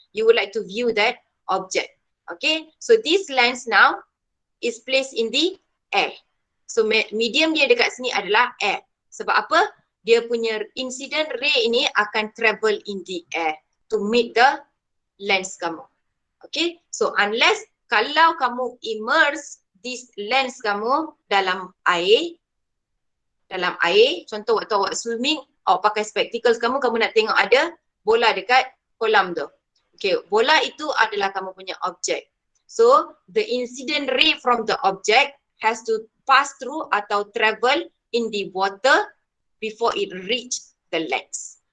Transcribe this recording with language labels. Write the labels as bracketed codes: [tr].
[en] You would like to view that object. Okay, so this lens now is placed in the air. [ms] So medium dia dekat sini adalah air. Sebab apa? Dia punya incident ray ini akan [en] travel in the air. to meet the lens [ms] kamu. Okay, so unless kalau kamu immerse this lens kamu dalam air, contoh waktu awak swimming, awak pakai spectacles kamu nak tengok ada bola dekat kolam tu. Okay, bola itu adalah kamu punya objek. [en] So, the incident ray from the object has to pass through atau travel in the water before it reach the lens.